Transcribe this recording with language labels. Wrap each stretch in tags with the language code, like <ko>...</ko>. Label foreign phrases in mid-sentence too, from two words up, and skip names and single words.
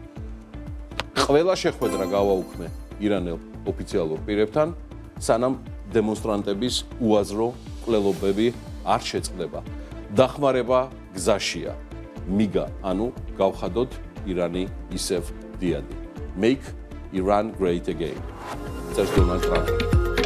<ka>ყველა შეხვედრა გავაუქმე ირანელ ოფიციალურ პირებთან, სანამ დემონსტრანტების უაზრო მკვლელობები არ შეწყდება. დახმარება გზაშია. მიგა, ანუ გავხადოთ ირანი ისევ დიადი.</ka> <en>Make Iran great again.</en> <ka>წერს დონალდ ტრამპი.</ka>